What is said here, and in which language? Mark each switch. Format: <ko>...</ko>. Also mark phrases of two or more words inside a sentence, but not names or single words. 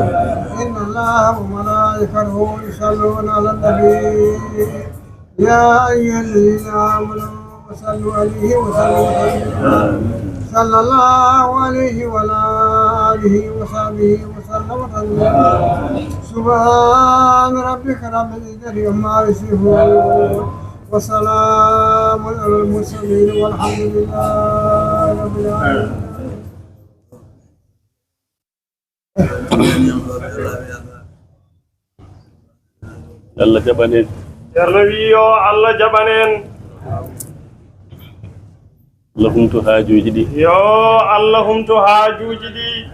<ar>إن الله وملائكته يصلون على النبي يا أيها الذين آمنوا صلوا عليه وسلموا صلى الله عليه وعلى آله وصحبه وسلم تسليما. سبحان ربك رب العزة عما يصفون وسلام على المرسلين والحمد لله رب العالمين.</ar> <ff>Allah jaɓanen ceerno wi yo Allah jaɓanen Allah humto haajuji ɗi yo Allah humto haajuji ɗi</ff>